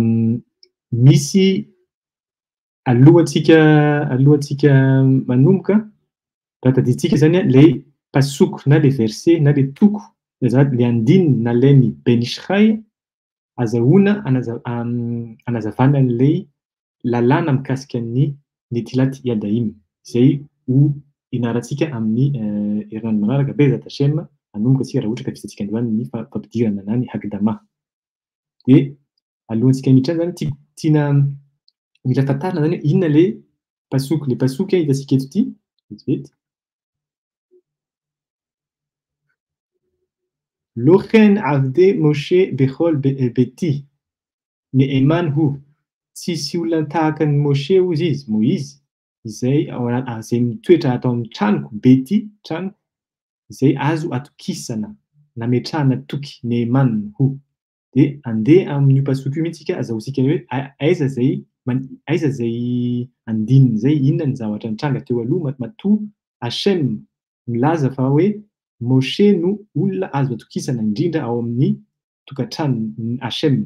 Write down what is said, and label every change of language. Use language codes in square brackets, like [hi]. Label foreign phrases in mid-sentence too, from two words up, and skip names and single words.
[mg] Misy alohantsika manomboka raha tadiditsika zany le pasoko na le verset na le toko le andininy nalainy Benishrai azahoana anazavana an'ilay lalàna mikasika ny [he] נטילת ידיים [mg] izay ho inarantsika amin'ny herinandro manaraka [he] בעזרת השם [mg] anomboka antsika raha ohatra ka vitantsika androany ny fampidirana na ny Hakdama. Dia alohantsika miditra zany tiana mila tantarina zany inona le pasoky. Le pasoky hitantsika eto ity vetivety. [he] לא כן עבדי משה בכל ביתי נאמן הוא. [mg] Tsisy olona tahaka ny Moshe hozy izy, Moizy, izay mitoetra atao amin'ny tranoko, beti, tranoko, izay azo atokisana, nametrahana toky, [he] נאמן הוא. [mg] Dia andeha amin'io pasoky io mihitsika azahoantsika hoe aiza zay andininy zay, inona ny zavatra nitranga teo aloha matoa Hashem milaza fa hoe Moshe no olona azo atokisana indrindra ao amin'ny tokantrano Hashem.